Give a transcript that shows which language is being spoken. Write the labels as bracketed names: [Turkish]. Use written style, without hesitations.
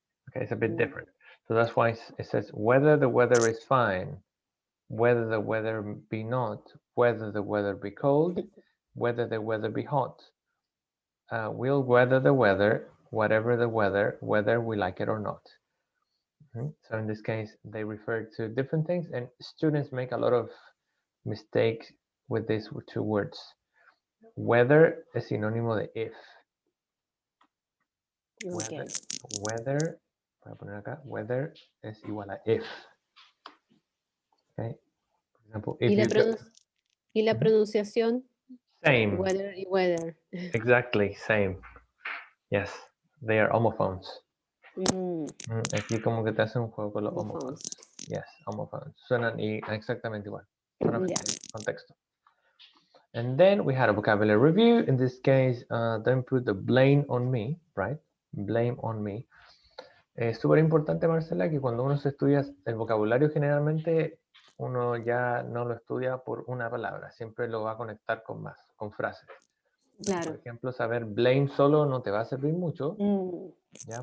[English] Okay, it's a bit different. So that's why it says whether the weather is fine, whether the weather be not, whether the weather be cold, whether the weather be hot. We'll weather the weather, whatever the weather, whether we like it or not. So in this case, they refer to different things, and students make a lot of mistakes with these two words. [Spanish] Weather es sinónimo de if. Okay. Weather, voy a poner acá, weather es igual a if. [English] Okay. For example, if you go, [Spanish] ¿Y la pronunciación? [English] same. [Spanish] Weather y weather. [English] Exactly, same. Yes, they are homophones. [Spanish] Aquí como que te hacen un juego con los homophones. [English] Yes, homophones. [Spanish] Suenan exactamente igual. Contexto. [English] And then we had a vocabulary review. In this case, don't put the blame on me, right? Blame on me. [Spanish] Es súper importante, Marcela, que cuando uno se estudia el vocabulario, generalmente uno ya no lo estudia por una palabra, siempre lo va a conectar con más, con frases. Claro. Por ejemplo, saber blame solo no te va a servir mucho, ¿ya?